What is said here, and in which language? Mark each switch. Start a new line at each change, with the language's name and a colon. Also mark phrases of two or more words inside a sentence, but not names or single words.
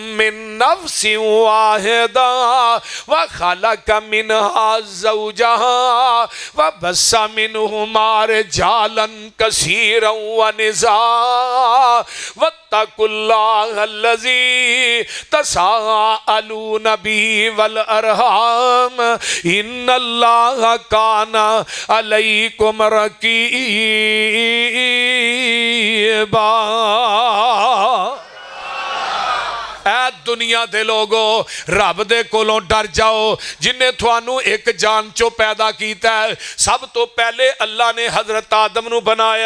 Arabic: من نفس واحدة وخلق منها زوجها وبث منهما رجالا كثيرا ونساء واتقوا الله الذي تساءلون به والأرحام إن الله كان عليكم رقيبا.
Punjabi: اے دنیا دے لوگو رب دے کولوں ڈر جاؤ جنہیں تھانوں ایک جان چو پیدا کیا ہے. سب تو پہلے اللہ نے حضرت آدم نوں بنایا.